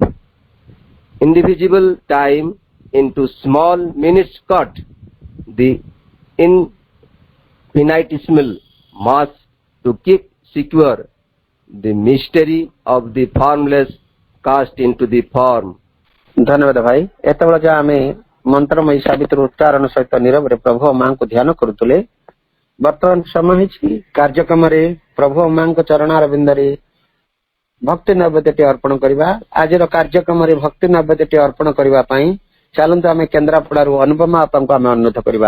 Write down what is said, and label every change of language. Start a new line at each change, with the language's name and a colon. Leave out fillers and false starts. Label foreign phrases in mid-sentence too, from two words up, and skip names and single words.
English: Indivisible time into small minutes cut. The infinitesimal mass to keep secure. The mystery of the formless cast into the form.
Odia: ଧନ୍ୟବାଦ ଭାଇ। ଏତେବେଳେ ଯାହା ଆମେ ମନ୍ତ୍ରମୟୀ ସାବିତ୍ରୀ ଉଚ୍ଚାରଣ ସହିତ ନିରବରେ ପ୍ରଭୁ ମାଙ୍କୁ ଧ୍ୟାନ କରୁଥିଲେ, ବର୍ତ୍ତମାନ ସମୟ ହେଇଛି କାର୍ଯ୍ୟକ୍ରମରେ ପ୍ରଭୁ ମାଙ୍କ ଚରଣାରବିନ୍ଦରେ ଭକ୍ତି ନୈବେଦ୍ୟଟି ଅର୍ପଣ କରିବା। ଆଜିର କାର୍ଯ୍ୟକ୍ରମରେ ଭକ୍ତି ନୈବେଦ୍ୟଟି ଅର୍ପଣ କରିବା ପାଇଁ ଚାଲନ୍ତୁ ଆମେ କେନ୍ଦ୍ରାପଡାରୁ ଅନୁପମା ଅପାଙ୍କୁ ଆମେ ଅନୁରୋଧ କରିବା।